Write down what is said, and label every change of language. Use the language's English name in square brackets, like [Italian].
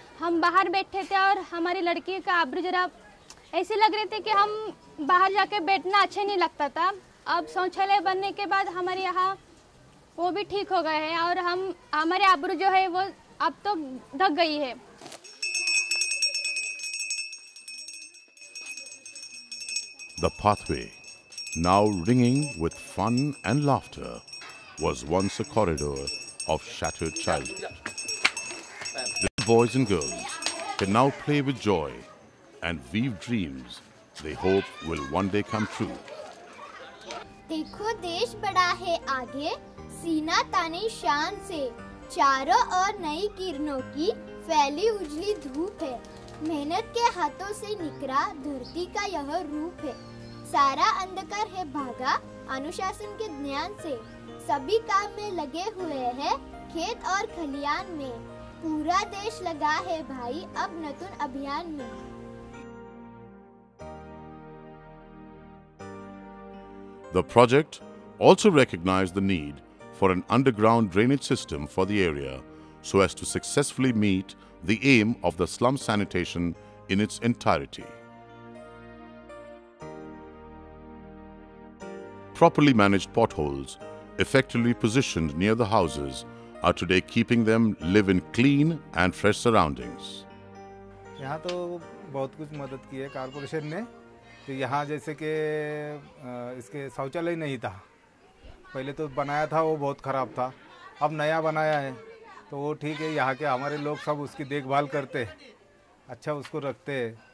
[Hindi] हम बाहर बैठे थे और हमारी लड़की का आबरू जरा ऐसे लग रहे थे कि हम बाहर जाके बैठना अच्छे नहीं लगता था। अब शौचालय बनने के बाद हमारे यहाँ वो भी ठीक हो गए हैं और हमारे आबरू जो है वो अब तो ढक गई है। [English] The pathway, now ringing with fun and laughter, was once a corridor of shattered childhood. Little boys and girls can now play with joy and weave dreams they hope will one day come true. [Hindi] देखो देश बढ़ा है आगे, सीना ताने शान से, चारों ओर नई किरणों की फैली उजली धूप है। मेहनत के हाथों से निकला धरती का यह रूप है। सारा अंधकार है भागा अनुशासन के ज्ञान से, सभी काम में लगे हुए हैं खेत और खलियान में, पूरा देश लगा है भाई अब नतून अभियान में। [English] The project also recognized the need for an underground drainage system for the area so as to successfully meet the aim of the slum sanitation in its entirety. Properly managed potholes, effectively positioned near the houses, are today keeping them live in clean and fresh surroundings. [Hindi] यहाँ तो बहुत कुछ मदद की है corporation ने। तो यहाँ जैसे कि इसके शौचालय नहीं था, पहले तो बनाया था वो बहुत ख़राब था, अब नया बनाया है तो वो ठीक है। यहाँ के हमारे लोग सब उसकी देखभाल करते हैं, अच्छा उसको रखते हैं।